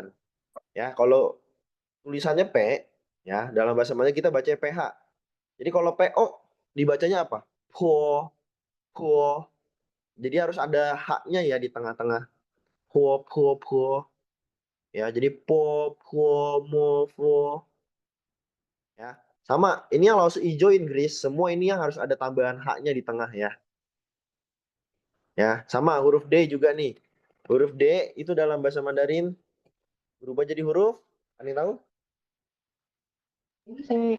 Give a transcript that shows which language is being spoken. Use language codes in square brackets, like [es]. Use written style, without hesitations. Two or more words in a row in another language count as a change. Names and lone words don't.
[id] Ya, kalau tulisannya P ya dalam bahasa Mandarin kita baca PH. Jadi kalau PO dibacanya apa? [zh] Po, po. [id] Jadi harus ada H-nya ya di tengah-tengah. [zh] Po, po, po. [id] Ya, jadi [zh] po, po, mo, po. [id] Ya, sama. Ini yang langsung hijau Inggris. Semua ini yang harus ada tambahan H-nya di tengah ya. Ya, sama huruf D juga nih. Huruf D itu dalam bahasa Mandarin berubah jadi huruf. Ada yang tahu? T.